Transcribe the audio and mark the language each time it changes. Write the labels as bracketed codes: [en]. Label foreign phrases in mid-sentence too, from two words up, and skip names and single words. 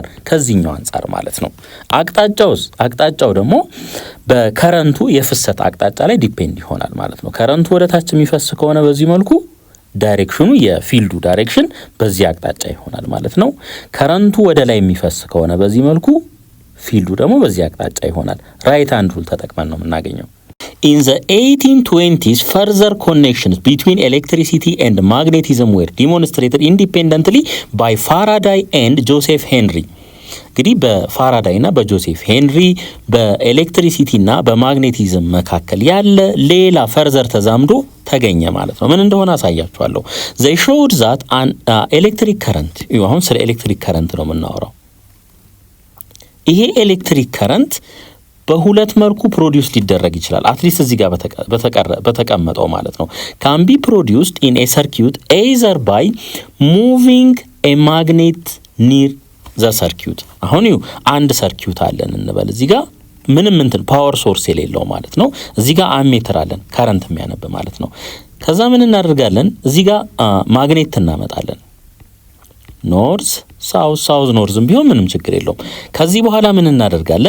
[am] ከዚህኛው አንፃር ማለት ነው። አቅጣጫው ደግሞ በከረንቱ የፍሰት አቅጣጫ ላይ ዲፔንድ ይሆናል ማለት ነው። ከረንቱ ወደ ታች የሚፈስ ከሆነ በዚህ መልኩ ዳይሬክሽኑ የፊልዱ ዳይሬክሽን በዚህ አቅጣጫ ይሆናል ማለት ነው። ከረንቱ ወደ ላይ የሚፈስ ከሆነ በዚህ መልኩ ፊልዱ ደግሞ በዚህ አቅጣጫ ይሆናል። [en] right hand rule [am] ተጠቅመን ነው የምናገኘው። [en] In the 1820s, further connections between electricity and magnetism were demonstrated independently by Faraday and Joseph Henry. [am] እንግዲህ በፋራዳይ እና በጆሴፍ ሄንሪ በኤሌክትሪሲቲ እና በማግኔቲዝም መካከል ያለ ሌላ ፈርዘር ተዛምዶ ተገኘ ማለት ነው። ምን እንደሆነ አሳያችኋለሁ። [en] they showed that an electric current [am] አሁን ስለ ኤሌክትሪክ ከረንት ነው የምናወራው። ይሄ ኤሌክትሪክ ከረንት በሁለት መልኩ ፕሮዲዩስ ሊደረግ ይችላል። አትሊስት እዚህ ጋር በተቀመጠው ማለት ነው። [en] can be produced in a circuit either by moving a magnet near the circuit. [am] አሁን አንድ ሰርኪዩት አለን እንበል። እዚህ ጋር ምንም ፓወር ሶርስ የሌለው ማለት ነው። እዚህ ጋር አሜተር አለን ከረንት የሚያነብ ማለት ነው። ከዛ ምን እናደርጋለን? እዚህ ጋር ማግኔት እናመጣለን። [en] north south [am] ኖርዝም ቢሆን ምንም ችግር የለውም። ከዚህ በኋላ ምን እናደርጋለን?